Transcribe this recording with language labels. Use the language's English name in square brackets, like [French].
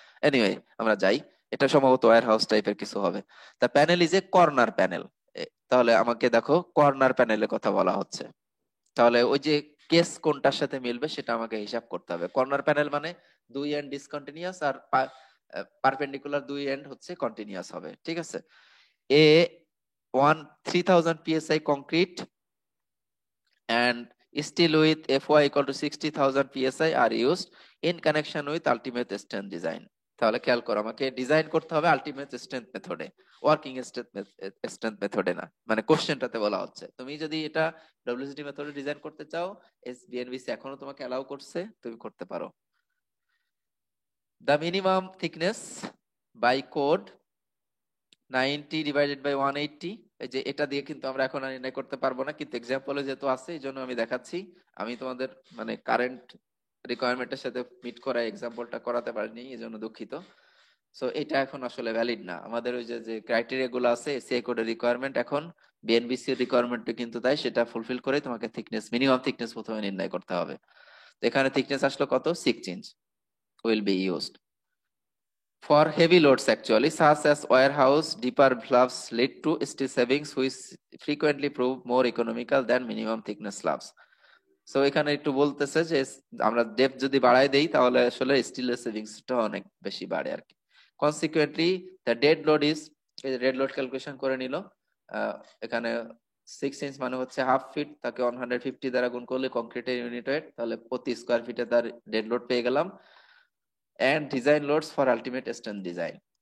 [Bangla] Anyway আমরা যাই, এটা সম্ভবত ওয়্যার হাউস টাইপের কিছু হবে। [English] The panel is a corner panel. [Bangla] তাহলে আমাকে দেখো কর্নার প্যানেলের কথা বলা হচ্ছে, তাহলে ওই যে কেস কোনটার সাথে মিলবে সেটা আমাকে হিসাব করতে হবে। কর্নার প্যানেল মানে দুই এন্ড ডিসকন্টিনিউয়াস আর পারপেন্ডিকুলার দুই এন্ড হচ্ছে কন্টিনিউয়াস হবে। ঠিক আছে? [English] A 3000 psi concrete and steel with Fy equal to 60,000 psi are used in connection with ultimate strength design. [Bangla] তাহলে খেয়াল করো, আমাকে ডিজাইন করতে হবে আলটিমেট স্ট্রেংথ মেথডে, ওয়ার্কিং স্ট্রেংথ মেথডে না। মানে কোশ্চেনটাতে বলা হচ্ছে তুমি যদি এটা ডব্লিউসিটি মেথডে ডিজাইন করতে চাও, বিএনবিসি এখনো তোমাকে অ্যালাউ করছে, তুমি করতে পারো। [English] The minimum thickness by code 90 divided by 180। [Bangla] এই যে এটা দিয়ে কিন্তু আমরা এখন আর নির্ণয় করতে পারবো না, কিন্তু এক্সাম্পলে যেহেতু আছে এই জন্য আমি দেখাচ্ছি। আমি তোমাদের মানে কারেন্ট রিকোয়ারমেন্টের সাথে মিট করা এক্সাম্পলটা করাতে পারিনি, এই জন্য দুঃখিত। সো এটা এখন আসলে ভ্যালিড না। আমাদের ওই যে যে ক্রাইটেরিয়া গুলো আছে এসিআই কোডের রিকোয়ারমেন্ট, এখন বিএনবিসি এর রিকোয়ারমেন্ট কিন্তু তাই, সেটা ফুলফিল করে তোমাকে থিকনেস, মিনিমাম থিকনেস প্রথমে নির্ণয় করতে হবে। তো এখানে থিকনেস আসলো কত, [English] 6 inch will be used for heavy loads actually, such as warehouse. Deeper slabs lead to steel savings which frequently prove more economical than minimum thickness slabs. [Bangla] So এখানে একটু বলতেছে যে আমরা ডেপথ যদি বাড়ায় দেই তাহলে আসলে স্টিলের সেভিংসটা অনেক বেশি বাড়ে আর কি। [English] consequently the dead load is, [Bangla] dead load calculation করে নিল। এখানে 6 ইঞ্চ মানে হচ্ছে হাফ ফিট, তাকে 150 দ্বারা গুণ করলে কংক্রিটের ইউনিট ওয়েট, তাহলে প্রতি স্কোয়ার ফিটে তার ডেড লোড পেয়ে গেলাম। [English] and design loads for ultimate strength design.